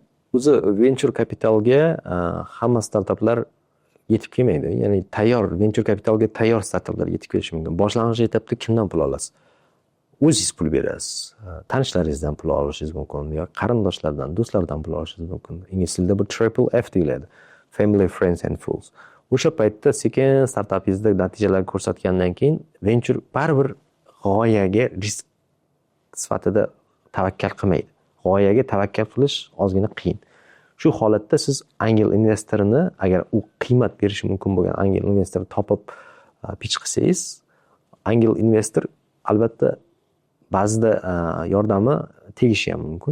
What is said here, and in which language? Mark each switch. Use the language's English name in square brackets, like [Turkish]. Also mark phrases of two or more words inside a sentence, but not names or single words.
[Uzbek] O'zi venture kapitalga hamma startaplar yetib kelmaydi. Ya'ni tayyor venture kapitalga tayyor startaplar yetib kelishi mumkin. Boshlang'ich etapda kimdan pul olasiz? O'zingiz pul berasiz. Tanishlaringizdan pul olishingiz mumkin yoki qarindoshlardan, do'stlardan pul olishingiz mumkin. Ingliz tilida bu [English] triple F [Uzbek] deyiladi. [English] Family, friends and fools. [Uzbek] O'sha paytda sekin startapingizda natijalar ko'rsatgandan keyin venture baribir g'oyaga risk sifatida tavakkal qilmaydi. G'oyaga tavakkal qilish ozgina qiyin. Shu holatda siz angel investorini, agar u qiymat berishi mumkin bo'lgan angel investor topib pitch qilsangiz, angel investor albatta ba'zida yordami tegishi ham mumkin.